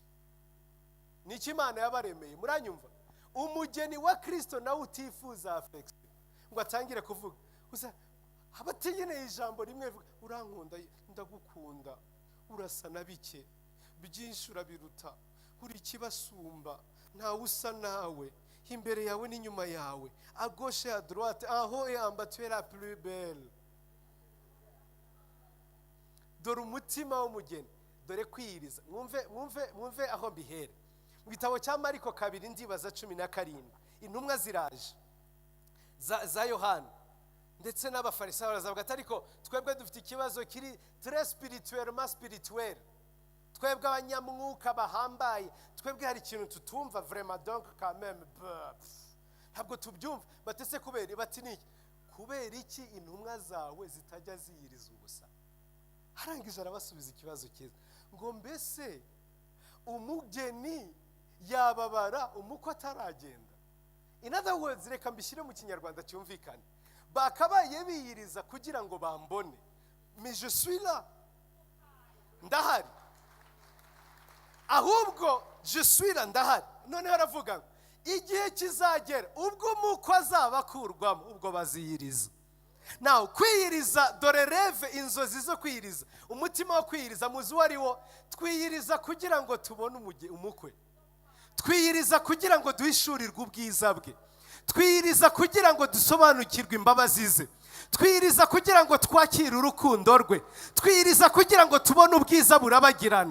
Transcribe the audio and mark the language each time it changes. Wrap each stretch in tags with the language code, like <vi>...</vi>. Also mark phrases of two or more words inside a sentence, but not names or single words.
<rw>Niki Imana yabaremeye? Muranyumva? Umugeni wa Kristo nawe utifuza affection ngo atangire kuvuga, uza abategeneye ijambo rimwe, urankunda, ndagukunda, urasa na bike, byinshi urabiruta, uri kibasumba, nta usa nawe, imbere yawe n'inyuma yawe,</rw> <fr>à gauche et à droite, en haut et en bas, tu es la plus belle.</fr> <rw>Dore umutima w'umugeni, dore kwiyiriza. Mwumve aho mbihera. Mu gitabo cya Mariko 2 ndibaza 17, intumwa ziraje za Yohana ndetse n'abafarisayo barazavuga ati ariko twebwe dufite ikibazo kiri</rw> <fr>très spirituel,</fr> <rw>twebwe abanyamwuka bahambaye, twebwe hari ikintu tutumva vraiment,</rw> <fr>donc quand même</fr> <rw>ntabwo tubyumva. Batese kubera bati niki? Kubera iki intumwa zawe zitajya ziyiriza ubusa? Harangije arabasubiza ikibazo cyiza ngo mbese umugeni yababara umukwe ataragenda?</rw> <en>In other words,</en> <rw>reka mbishyire mu kinyarwanda cyumvikane, bakabaye biyiriza kugira ngo bambone,</rw> <fr>mais je suis là,</fr> <rw>ndahari, ahubwo</rw> <fr>je suis là,</fr> <rw>ndahari. None haravuga igihe kizagera ubwo umukwe azabakurwamo, ubwo baziyiriza. Now kwiyiriza, dore reve, inzozi zo kwiyiriza, umutima wo kwiyiriza muzi wari wo, twiyiriza kugira ngo tubone umukwe, twiyiriza kugira ngo duhishurirwe ubwiza bwe, twiyiriza kugira ngo dusobanukirwe imbabazi ze, twiyiriza kugira ngo twakire urukundo rwe, twiyiriza kugira ngo tubone ubwiza burabagirana.</rw>